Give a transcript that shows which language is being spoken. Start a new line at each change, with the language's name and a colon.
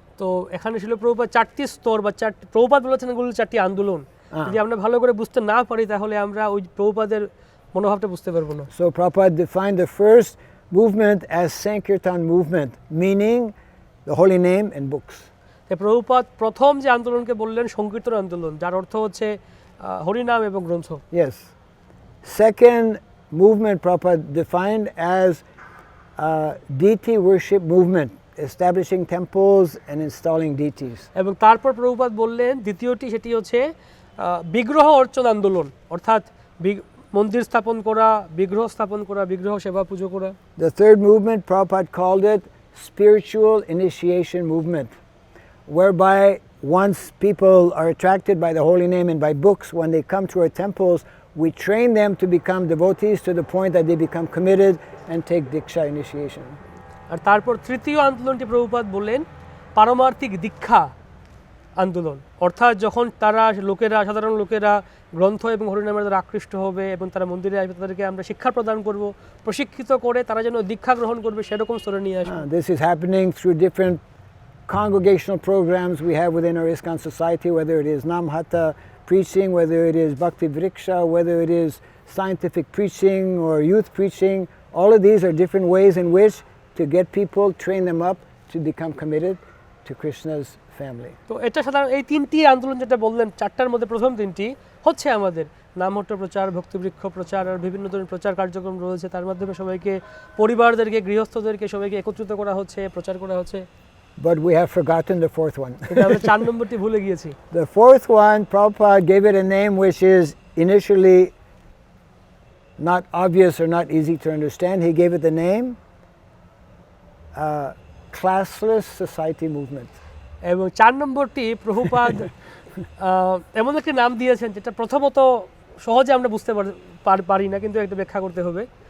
Bangla: তো এখানে ছিল প্রভুপাদ 4টি স্তর বা 4টি প্রভুপাদ বলেছেন এগুলো 4টি আন্দোলন। যদি আমরা ভালো করে বুঝতে না পারি তাহলে আমরা ওই প্রভুপাদের মনোভাবটা বুঝতে পারবো না।
English: So Prabhupada defined the first movement as Sankirtan movement, meaning the holy name and books.
Bangla: Prabhupada প্রথম যে আন্দোলনকে বললেন সংকীর্তন আন্দোলন, যার অর্থ হচ্ছে হরিনাম এবং গ্রন্থ।
English: Yes. Second movement Prabhupada defined as deity worship movement, establishing temples and installing deities.
Bangla: এবং তারপর প্রভুপাদ বললেন দ্বিতীয়টি সেটি হচ্ছে বিগ্রহ অর্চন আন্দোলন, অর্থাৎ মন্দির স্থাপন করা, বিগ্রহ স্থাপন করা, বিগ্রহ সেবা পুজো করা।
English: The third movement Prabhupada called it spiritual initiation movement, whereby once people are attracted by the holy name and by books, when they come to our temples, we train them to become devotees to the point that they become committed and take diksha initiation.
Bangla: আর তারপর তৃতীয় আন্দোলনটি প্রভুপাদ বললেন পারমার্থিক দীক্ষা আন্দোলন, অর্থাৎ যখন সাধারণ লোকেরা গ্রন্থ এবং হরিনামের দ্বারা আকৃষ্ট হবে এবং তারা মন্দিরে আসবে, তাদেরকে আমরা শিক্ষা প্রদান করব, প্রশিক্ষিত করে তারা যেন দীক্ষা গ্রহণ করবে সেরকম স্তরে নিয়ে আসবে।
English: This is happening through different congregational programs we have within our ISKCON society, whether it is Namhata preaching, whether it is Bhakti Vriksha, whether it is scientific preaching or youth preaching. All of these are different ways in which to get people, train them up to become committed to Krishna's family.
Bangla: তো এটা সাধারণ এই তিনটি আন্দোলন যেটা বললেন, চারটার মধ্যে প্রথম তিনটি হচ্ছে আমাদের নামহট্ট প্রচার, ভক্তিবৃক্ষ প্রচার আর বিভিন্ন ধরনের প্রচার কার্যক্রম রয়েছে। তার মাধ্যমে সবাইকে, পরিবারদেরকে, গৃহস্থদেরকে সবাইকে একত্রিত করা হচ্ছে, প্রচার করা হচ্ছে।
English: But we have forgotten the fourth one.
Bangla: কিন্তু আমরা 4 নম্বরটি ভুলে গিয়েছি।
English: The fourth one, Prabhupada gave it a name which is initially not obvious or not easy to understand. He gave it the name Classless Society Movement.
Bangla: এবং 4 নম্বরটি প্রভুপাদ এমন একটি নাম দিয়েছেন যেটা প্রথমত সহজে আমরা বুঝতে পারি না, কিন্তু একটা ব্যাখ্যা করতে হবে।